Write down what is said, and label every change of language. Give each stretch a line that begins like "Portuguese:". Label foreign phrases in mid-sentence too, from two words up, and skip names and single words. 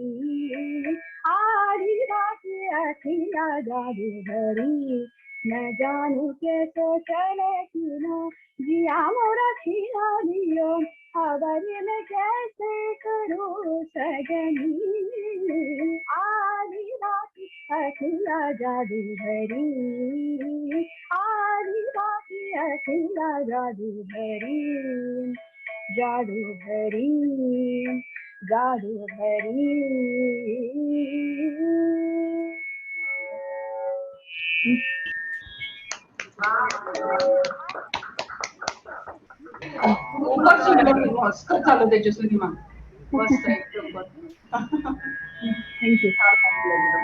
Hindi: आदिवासी अखिया जादू भरी, न जानू कैसे चले किनो जिया मोरा खिला लियो, खबर में कैसे करूँ सजनी, आदिवासी अखिया जादू भरी, आदिवासी अखिया जादू भरी, जादू भरी, जादू भरी।
Marathi: खूपच सुंदर, मस्त झालं तेजस्विनी मॅम, मस्त एकदम थँक्यू, छान वाटलं एकदम.